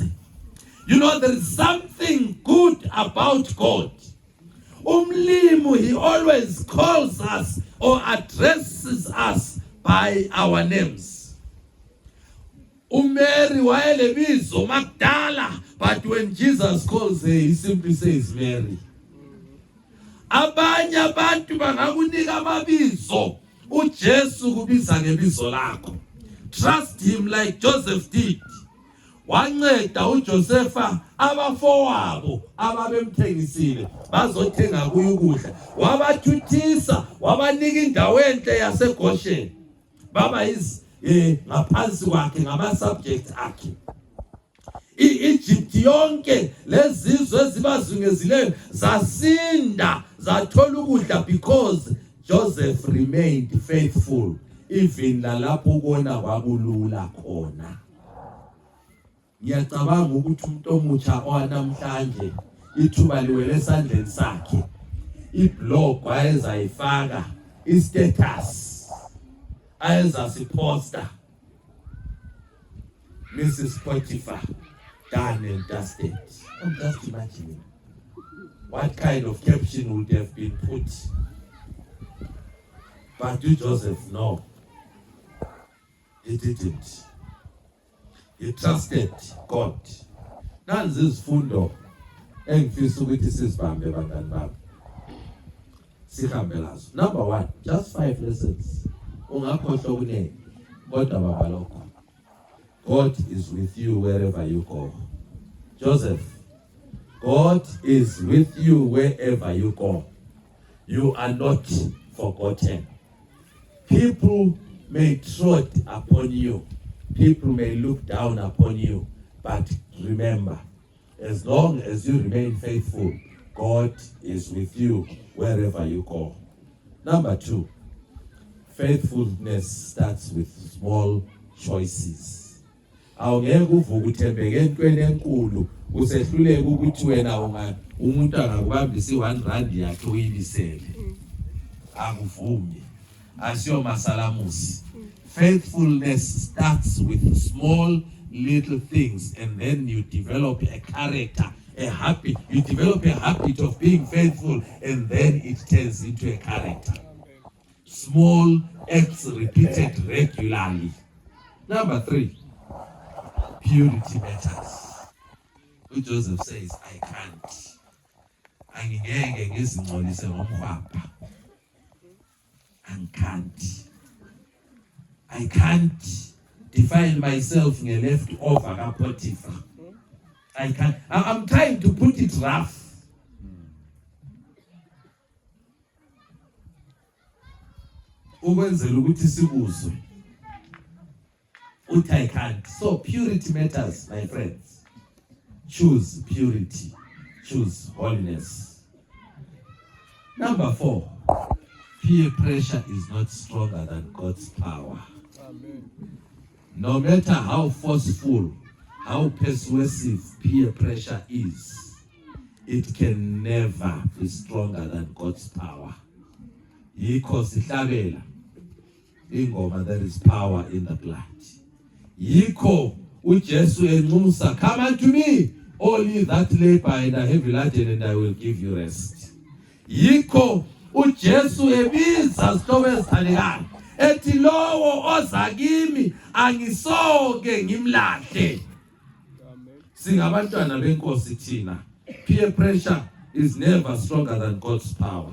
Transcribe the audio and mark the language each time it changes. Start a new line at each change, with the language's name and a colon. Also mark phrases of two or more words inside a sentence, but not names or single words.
English: You know, there is something good about God. Umlimu, he always calls us or addresses us by our names. Mary wayelebizo Magdala, but when Jesus calls her, he simply says Mary.
North Ndebele: Abanye abantu bangakunika amabizo, uJesu kubiza ngebizo lakho.
English: Trust him like Joseph did.
North Ndebele: Wanceda uJosepha abafowabo ababemthengisile bazothenga kuye ukudla, wabathuthisa wabanika indawo enhle yaseGoshen, baba ngaphansi kwakhe ngama-subjects akhe. I-Egypt yonke lezizwe ezibazungezileyo zasinda zathola ukudla
English: because Joseph remained faithful, even
North Ndebele: lalapho ukona kwakulula khona. Ngiyacabanga ukuthi umuntu omutsha owanamhlanje ithuba liwele esandleni sakhe, iblog ayezayifaka, istatus ayezasiposta,
English: Mrs Potiphar done and dusted. I'm just imagining what kind of caption would have been put. But to Joseph, no, he didn't. He trusted God.
North Ndebele: Nanzi izifundo engifisa ukuthi sizibambe bangani bami. Sihambe lazo.
English: Number 1, just 5 lessons.
North Ndebele: Ungakhohlwa kunene, kodwa baba lokho.
English: God is with you wherever you go. Joseph, God is with you wherever you go. You are not forgotten. People may trot upon you. People may look down upon you. But remember, as long as you remain faithful, God is with you wherever you go. Number 2, faithfulness starts with small choices.
North Ndebele: Awungeke uvuke uthembeke entweni enkulu usehluleke ukuthi wena umuntu angakubambisa i-R1 yakhe uyibisele. Akuvumi. Asiyo masalamusi.
English: Faithfulness starts with small little things, and then you develop a character, you develop a habit of being faithful, and then it turns into a character. Small acts repeated regularly. Number 3, purity matters. Joseph says, I can't.
North Ndebele: Angingeke ngizingcolise ngomkhwapha.
English: I can't define myself leftover kaPotiphar. I can't. I'm trying to put it rough.
North Ndebele: Ukwenzela ukuthi sikuzwe.
English: Uthi I can't. So purity matters, my friends. Choose purity. Choose holiness. Number 4, peer pressure is not stronger than God's power. Amen. No matter how forceful, how persuasive peer pressure is, it can never be stronger than God's power.
North Ndebele: Yikho sihlabela ingoma,
English: there is power in the blood.
North Ndebele: Yikho uJesu enxusa,
English: come unto me, all ye that labor and are heavy laden, and I will give you rest.
North Ndebele: Yikho uJesu ebiza sihlobo ezithandekayo ethi lowo oza kimi angisoke ngimlahle. Singabantwana benkosi thina.
English: Peer pressure is never stronger than God's power.